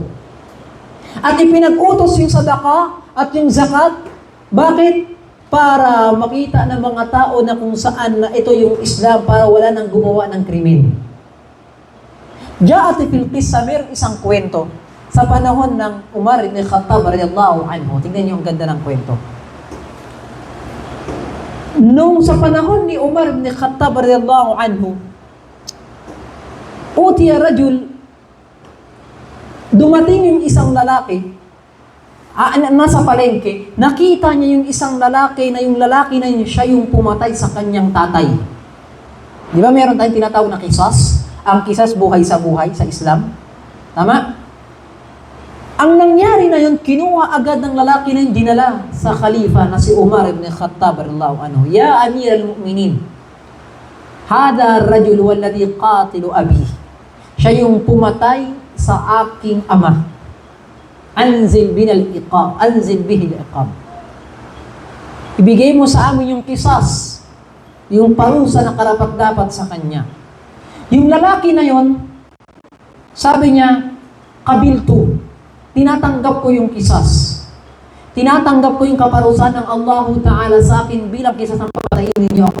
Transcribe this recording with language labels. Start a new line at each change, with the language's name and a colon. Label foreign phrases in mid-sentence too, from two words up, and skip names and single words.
Filipino: At ipinag-utos yung sadaka at yung zakat. Bakit? Para makita ng mga tao na kung saan na ito yung Islam para wala nang gumawa ng krimen.
Arabic: جاءت في القصة,
Filipino: isang kwento sa panahon ng Umar ibn Khattab
Arabic: رضي الله عنه.
Filipino: Tingnan niyo ang ganda ng kwento. Nung sa panahon ni Umar ibn Khattab
Arabic: رضي الله عنه, أتي رجل,
Filipino: dumating yung isang lalaki, nasa palengke, nakita niya yung isang lalaki na yung lalaki na yun, siya yung pumatay sa kanyang tatay. Di ba meron tayong tinatawag na kisas? Ang kisas buhay sa Islam. Tama? Ang nangyari na yun, kinuha agad ng lalaki na yun, dinala sa khalifa na si Umar ibn Khattab
Arabic: رضي الله عنه. يا أمير المؤمنين، هذا رجل الذي قتل أبي.
Filipino: Siya yung pumatay sa aking ama.
Arabic: أنزل به العقاب.
Filipino: Ibigay mo sa amin yung kisas, yung parusa na karapat-dapat sa kanya. Yung lalaki na yon, sabi niya, kabiltu, tinatanggap ko yung kisas. Tinatanggap ko yung kaparusahan ng
Arabic: الله تعالى
Filipino: sa akin bilang kisas ng papatayin ninyo ako.